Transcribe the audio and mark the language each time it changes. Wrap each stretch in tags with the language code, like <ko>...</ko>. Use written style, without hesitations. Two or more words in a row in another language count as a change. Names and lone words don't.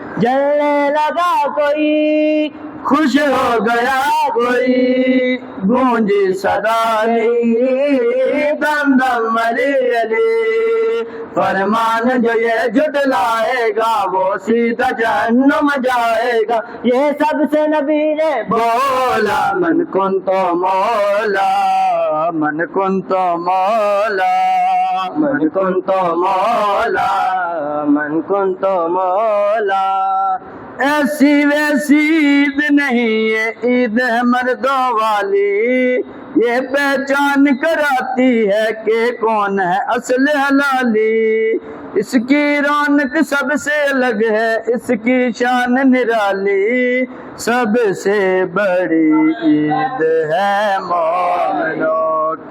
<ur>جلنے لگا کوئی، خوش ہو گیا کوئی، گونجی صدا دم دم علی علی، فرمان جو یہ جھٹلائے گا وہ سیدھا جہنم جائے گا۔ یہ سب سے نبی نے بولا،</ur> <ar>من کنت مولا، من کنت مولا، من کنت مولا، من کنت مولا۔</ar> <ur>ایسی ویسی عید نہیں یہ عید ہے مردوں والی، یہ پہچان کراتی ہے کہ کون ہے اصل حلالی۔ اس کی رونق سب سے الگ ہے، اس کی شان نرالی، سب سے بڑی عید ہے مومنوں کی۔</ur>